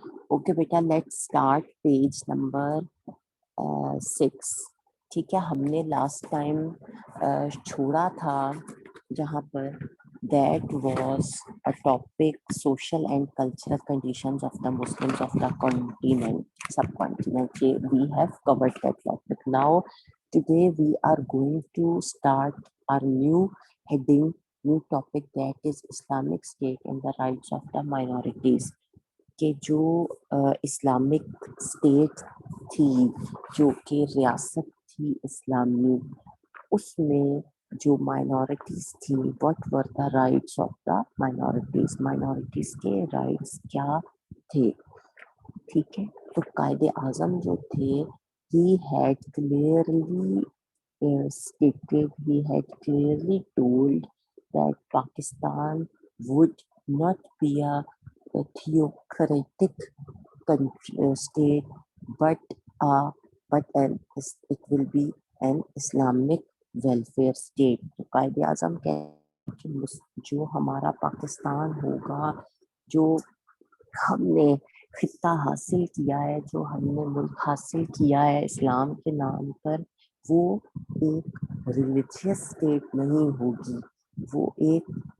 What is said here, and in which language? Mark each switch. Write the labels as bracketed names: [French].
[English] Okay بیٹا let start page number 6. [Urdu] ٹھیک ہے, ہم نے لاسٹ ٹائم چھوڑا تھا جہاں پر [English] That was a topic social and cultural conditions of the Muslims of the continent subcontinent. We have covered that topic. Now today we are going to start our new topic, that is Islamic State and the rights of the minorities. [Urdu] کہ جو Islamic state تھی, جو کہ ریاست تھی اسلامی, اس میں جو مائنورٹیز تھی, [English] what were the rights of the minorities, [Urdu] minorities کے رائٹس کیا تھے. ٹھیک ہے, تو قائد اعظم جو تھے, [English] he had clearly stated, he had clearly told that Pakistan would not be a theocratic state, but it will be an Islamic welfare state. [Urdu] تو قائد اعظم کہ جو ہمارا پاکستان ہوگا, جو ہم نے خطہ حاصل کیا ہے, جو ہم نے ملک حاصل کیا ہے اسلام کے نام پر, وہ ایک ریلیجیس اسٹیٹ نہیں ہوگی, وہ ایک